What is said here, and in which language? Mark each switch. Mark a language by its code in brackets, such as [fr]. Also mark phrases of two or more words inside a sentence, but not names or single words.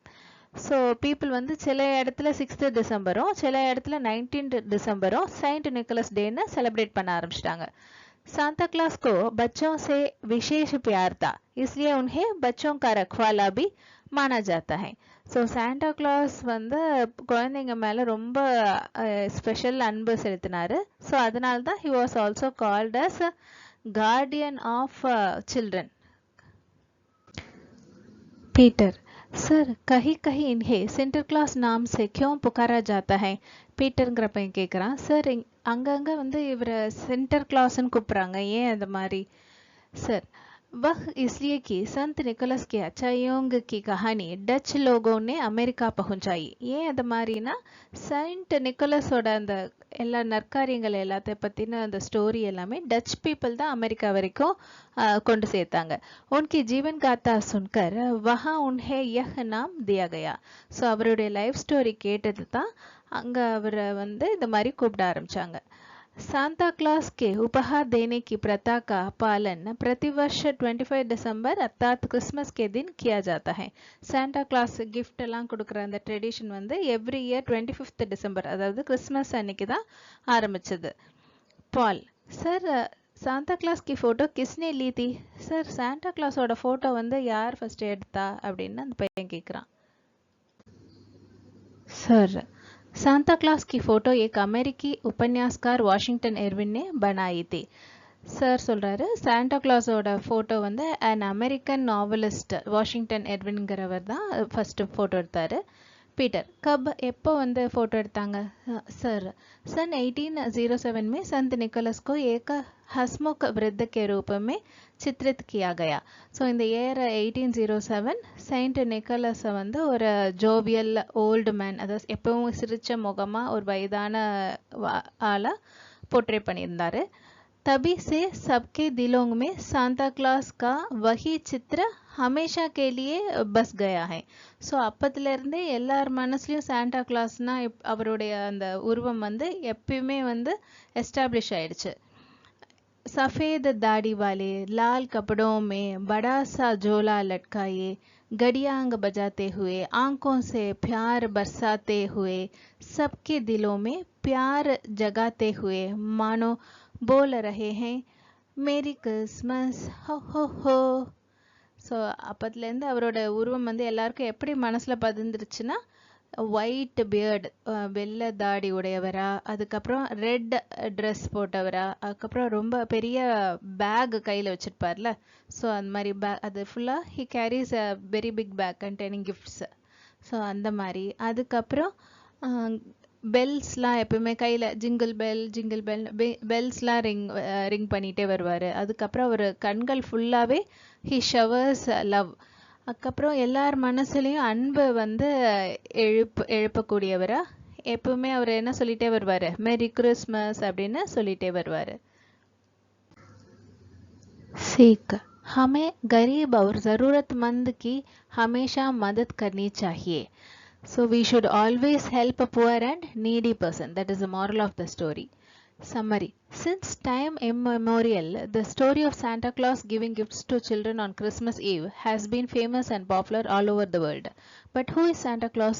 [en] so people [ta] வந்து சில இடத்துல 6 டிசம்பரும் சில இடத்துல 19 டிசம்பரும் செயின்ட் நிக்கோலஸ் டேன்னு செலிப்ரேட் பண்ண ஆரம்பிச்சிட்டாங்க. [hi] सांता क्लॉस को बच्चों से विशेष प्यार था, इसलिए उन्हें बच्चों का रखवाला भी माना जाता है. [ta] ஸோ சாண்டா கிளாஸ் வந்து குழந்தைங்க மேலே ரொம்ப ஸ்பெஷல் அன்பு செலுத்தினாரு. ஸோ அதனால தான் [en] he was also called as guardian of children. [hi] पीटर सर कहीं कहीं इन्हें सेंटर क्लॉस नाम से क्यों पुकारा जाता है. [ta] பீட்டருங்கிற பையன் கேட்குறான். சார் அங்கங்கே வந்து இவரை சென்டர் கிளாஸ்ன்னு கூப்பிட்றாங்க, ஏன் அந்த மாதிரி. [hi] சார் वह इसलिए कि संत निकोलस के अच्छाइयों की कहानी डच लोगों ने अमेरिका पहुंचाई. [ta] ஏன் அது மாதிரினா செயின்ட் நிக்கோலஸோட அந்த எல்லா நற்காரியங்கள் எல்லாத்தை பற்றின அந்த ஸ்டோரி எல்லாமே [en] Dutch people [ta] தான் அமெரிக்கா வரைக்கும் கொண்டு சேர்த்தாங்க. [hi] उनकी जीवन गाथा सुनकर वहाँ उन्हें यह नाम दिया गया. [ta] ஸோ அவருடைய [en] life story [ta] கேட்டது தான் அங்கே அவரை வந்து இந்த மாதிரி கூப்பிட ஆரம்பித்தாங்க. [hi] सांता क्लॉस के उपहार देने की प्रथा का पालन प्रतिवर्ष 25 दिसंबर अर्थात क्रिसमस के दिन किया जाता है. [ta] சாண்டா கிளாஸ் கிஃப்ட் எல்லாம் கொடுக்குற அந்த ட்ரெடிஷன் வந்து [en] every year [ta] 25th டிசம்பர் அதாவது கிறிஸ்மஸ் அன்னைக்கு தான் ஆரம்பிச்சது. [hi] பால் சார் சாண்டா கிளாஸ் की फोटो किसने ली थी? [ta] சார் சாண்டா கிளாஸோட ஃபோட்டோ வந்து யார் ஃபர்ஸ்ட் எடுத்தா அப்படின்னு அந்த பையன் கேட்குறான். [hi] सर सांता क्लॉस की फोटो एक अमेरिकी उपन्यासकार वाशिंगटन इरविन ने बनाई थी. [ta] சார் சொல்கிறாரு சாண்டா கிளாஸோட ஃபோட்டோ வந்து [en] an American novelist [ta] வாஷிங்டன் எர்வின்கிறவர் தான் ஃபஸ்ட்டு ஃபோட்டோ எடுத்தார். पीटर कब எப்போ வந்து ஃபோட்டோ எடுத்தாங்க? [hi] सर सन 1807 में संत निकोलस को एक हसमुख वृद्ध के रूप में चित्रित किया गया. [ta] ஸோ இந்த இயர் 1807 செயின்ட் நிக்கோலஸை வந்து ஒரு [en] jovial old man, [ta] அதாவது எப்பவும் சிரிச்ச முகமாக ஒரு வயதான ஆளாக போர்ட்ரே பண்ணியிருந்தார். [hi] तभी से सबके दिलों में सांता क्लॉस का वही चित्र हमेशा के लिए बस गया है. [ta] ஸோ அப்பத்துலேருந்தே எல்லார் மனசுலையும் சாண்டா கிளாஸ்னா அவருடைய அந்த உருவம் வந்து எப்பயுமே வந்து எஸ்டாப்ளிஷ் ஆயிடுச்சு. [hi] सफ़ेद दाढ़ी वाले लाल कपड़ों में बड़ा सा झोला लटकाए गड़ियांग बजाते हुए आंखों से प्यार बरसाते हुए सबके दिलों में प्यार जगाते हुए मानो बोल रहे हैं [en] Merry Christmas [hi] हो हो. [ta] ஸோ அப்பத்துலேருந்து அவரோட உருவம் வந்து எல்லாருக்கும் எப்படி மனசில் பதிந்துருச்சுன்னா [en] white beard [ta] வெள்ளை தாடி உடையவரா, அதுக்கப்புறம் [en] red dress [ta] போட்டவரா, அதுக்கப்புறம் ரொம்ப பெரிய பேக் கையில் வச்சுருப்பார்ல, ஸோ அந்த மாதிரி பேக் அது ஃபுல்லாக [en] he carries a very big bag containing gifts. [ta] ஸோ அந்த மாதிரி அதுக்கப்புறம் பெல்ஸ்லாம் எப்பவுமே கையில் [en] jingle bell [ta] பெல்ஸ்லாம் ரிங் பண்ணிகிட்டே வருவார். அதுக்கப்புறம் அவர் கண்கள் ஃபுல்லாகவே [en] he showers love. [ta] அதுக்கப்புறம் எல்லார் மனசுலையும் அன்பை வந்து எழுப்பக்கூடியவரா எப்பவுமே அவர் என்ன சொல்லிகிட்டே வருவார், [en] Merry Christmas [ta] அப்படின்னு சொல்லிகிட்டே வருவார். [hi] सीख हमें गरीब और ज़रूरतमंद की हमेशा मदद करनी चाहिए. [en] So we should always help a poor and needy person. That is the moral of the story. Summary. Since time immemorial, the story of Santa Claus giving gifts to children on Christmas Eve has been famous and popular all over the world. But who is Santa Claus?